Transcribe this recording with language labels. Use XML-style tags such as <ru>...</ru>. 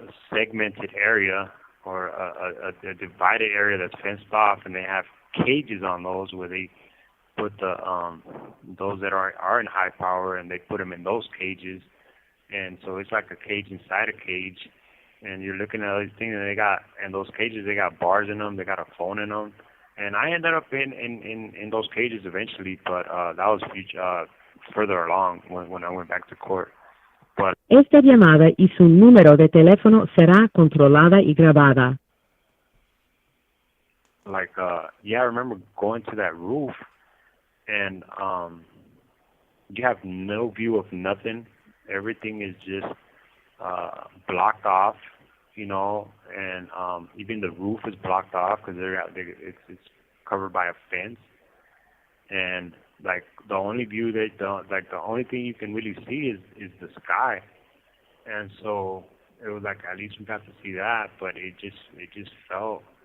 <en>segmented area or a divided area that's fenced off, and they have cages on those where they put the those that are in high power, and they put them in those cages, and so it's like a cage inside a cage, and you're looking at all these things, and those cages, they got bars in them, they got a phone in them. And I ended up in those cages eventually, but that was further along when I went back to court. But</en> <es>esta llamada y su número de teléfono será controlada y grabada.</es> <en>I remember going to that roof, and you have no view of nothing. Everything is just blocked off, you know, and even the roof is blocked off because it's covered by a fence, and like the only view the only thing you can really see is the sky, and so it was like at least we got to see that, but it just felt</en>